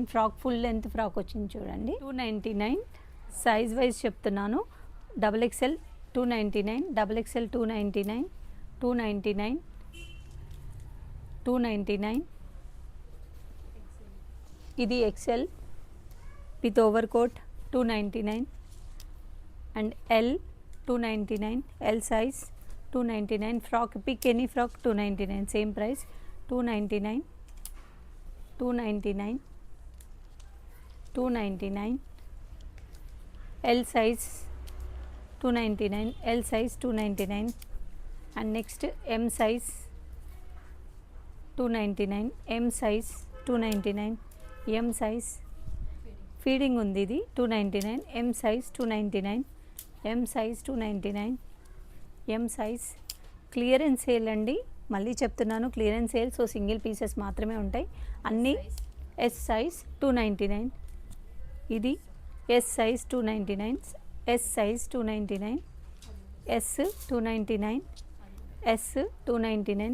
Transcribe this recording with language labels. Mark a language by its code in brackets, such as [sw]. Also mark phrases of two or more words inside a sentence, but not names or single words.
[en] frock full length frock [te] వచ్చింది చూడండి, 299. [en] size wise [te] చెప్తున్నాను, XXL 299, XXL 299, 299, 299. [en] ఇది XL with over coat 299 and L 299, L size 299. Frock, pick any frock 299, same price 299, 299, 299. L size 299, L size 299 and next M size 299, M size 299, M size feeding [te] ఉంది ఇది [en] 299, M size 299, M size 299, M size. clearance sale [te] అండి, మళ్ళీ చెప్తున్నాను [en] clearance sale, [te] సో [en] single pieces [te] మాత్రమే ఉంటాయి అన్నీ. [en] S size 299, ఇది S size 299, S size 299, S 299, S 299.